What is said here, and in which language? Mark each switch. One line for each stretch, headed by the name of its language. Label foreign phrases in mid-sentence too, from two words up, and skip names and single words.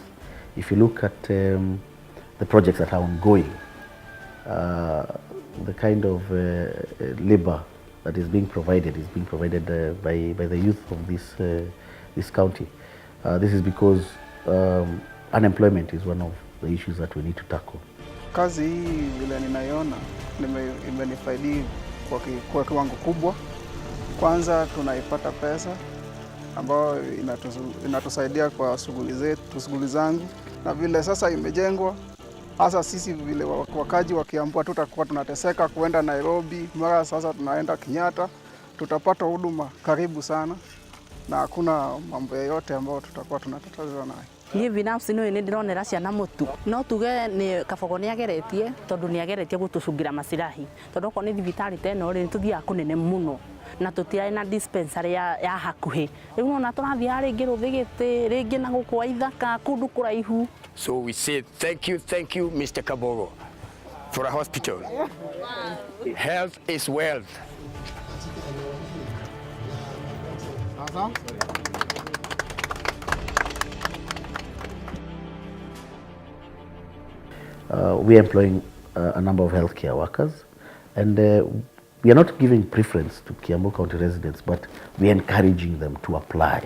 English: If you look at the projects that are ongoing, the kind of labor that is being provided by the youth of this county. This is because unemployment is one of the issues that we need to tackle.
Swahili: Kazi hii vile ninaiona imenifaidi kwa kiwango kubwa. Kwanza tunaipata pesa ambayo inatusaidia kwa shughuli zangu, na vile sasa imejengwa, hasa sisi vile wakaji wa Kiambu tutakuwa tunateseka kuenda Nairobi, mara sasa tunaenda Kenyatta, tutapata huduma karibu sana na hakuna mambo yoyote ambayo tutakuwa tunatatazwa nayo.
Kikuyu: Niĩ binafsi nĩ ndĩronera ciana mũtu no tuge nĩ kabogo nĩ ageretie tondũ nĩ ageretie gũtũcungira macirahi tondũ okorwo nĩ thibitarĩ ta ĩno rĩ tũthiaga kũnene mũno na tũtiarĩ na dispensary ya hakuhĩ rĩu ona tũrathiaga rĩngĩ rũthigĩtĩ rĩngĩ na gũkũ Ithaka kũndũ kũraihu.
English: So we say thank you Mr. Kabogo for a hospital. Health is wealth. We are employing a number of healthcare workers, and we are not giving preference to Kiambu County residents, but we are encouraging them to apply.